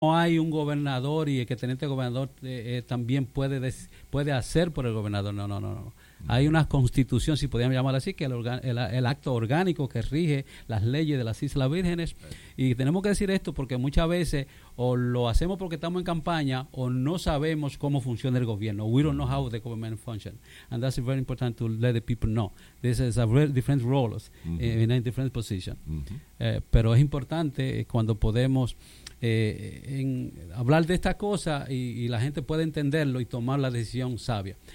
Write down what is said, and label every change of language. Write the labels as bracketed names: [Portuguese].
[Spanish] No hay un gobernador y el que teniente gobernador también puede hacer por el gobernador. No, no, no, no. Hay una constitución, si podríamos llamar así, que el acto orgánico que rige las leyes de las Islas Vírgenes. Y tenemos que decir esto porque muchas veces o lo hacemos porque estamos en campaña o no sabemos cómo funciona el gobierno. [English] We don't know how the government functions. And that's very important to let the people know. This is a different role in a different position. [Spanish] Pero es importante cuando podemos en hablar de esta cosa y la gente puede entenderlo y tomar la decisión sabia.